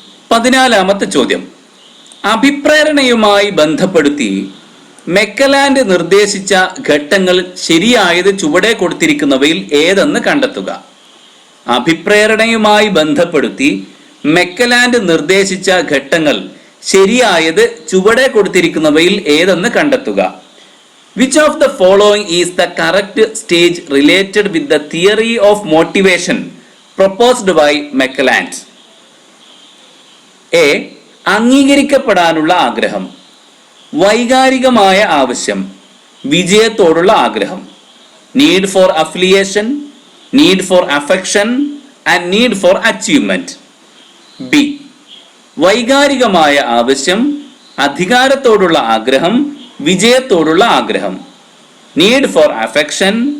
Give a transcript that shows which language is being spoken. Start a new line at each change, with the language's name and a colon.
Malayalam: 14ാമത്തെ ചോദ്യം. അഭിപ്രേരണയുമായി ബന്ധപ്പെടുത്തി മെക്കലാൻഡ് നിർദ്ദേശിച്ച ഘട്ടങ്ങൾ ശരിയായത് ചുവടെ കൊടുത്തിരിക്കുന്നവയിൽ ഏതെന്ന് കണ്ടെത്തുക. അഭിപ്രേരണയുമായി ബന്ധപ്പെടുത്തി മെക്കലാൻഡ് നിർദ്ദേശിച്ച ഘട്ടങ്ങൾ ശരിയായത് ചുവടെ കൊടുത്തിരിക്കുന്നവയിൽ ഏതെന്ന് കണ്ടെത്തുക.
English: Which of the following is the correct stage related with the theory of motivation proposed by Macleland?
Malayalam: A, അംഗീകരിക്കപ്പെടാനുള്ള ആഗ്രഹം, വൈകാരികമായ ആവശ്യം, വിജയത്തോടുള്ള ആഗ്രഹം.
English: Need for affiliation, need for affection and need for achievement.
Malayalam: B, വൈകാരികമായ ആവശ്യം, അധികാരത്തോടുള്ള ആഗ്രഹം, വിജയത്തോടുള്ള ആഗ്രഹം.
English: need for affection,